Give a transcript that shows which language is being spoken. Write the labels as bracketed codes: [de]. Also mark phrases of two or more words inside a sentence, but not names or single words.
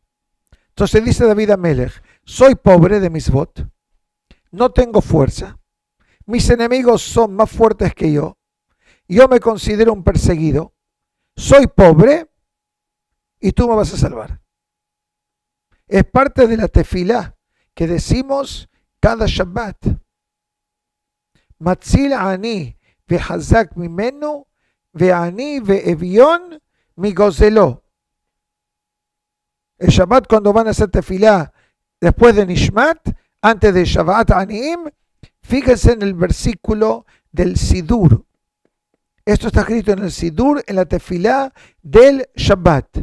[es] Entonces dice David Amelech, soy pobre de mis votos, no tengo fuerza, mis enemigos son más fuertes que yo me considero un perseguido, soy pobre y tú me vas a salvar. Es parte de la tefilá que decimos cada Shabbat. [he] מציל עני מחזק ממנו ועני ואביון מגוזלו. [es] El Shabbat, cuando van a hacer tefilá después de Nishmat, antes de Shabbat Aniim, fíjense en el versículo del Sidur. Esto está escrito en el Sidur, en la tefilá del Shabbat.